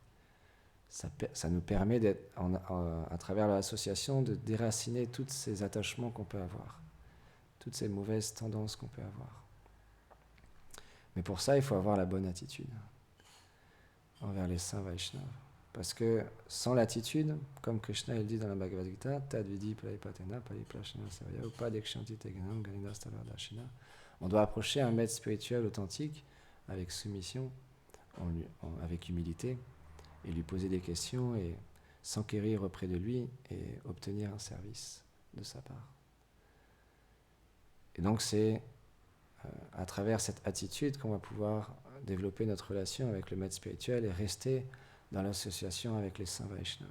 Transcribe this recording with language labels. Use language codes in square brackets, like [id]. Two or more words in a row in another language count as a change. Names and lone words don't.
[fr] Ça nous permet, à travers l'association, de déraciner tous ces attachements qu'on peut avoir, toutes ces mauvaises tendances qu'on peut avoir. Mais pour ça, il faut avoir la bonne attitude envers les saints Vaishnavas. Parce que sans l'attitude, comme Krishna il dit dans la Bhagavad Gita, [sa] Tadvidi Praipatena Pariprashana Savaya Upadekshanti Teganam Galindastalardashina, [fr] on doit approcher un maître spirituel authentique avec soumission, avec humilité, et lui poser des questions et s'enquérir auprès de lui et obtenir un service de sa part. Et donc c'est à travers cette attitude qu'on va pouvoir développer notre relation avec le maître spirituel et rester dans l'association avec les saints Vaishnavas.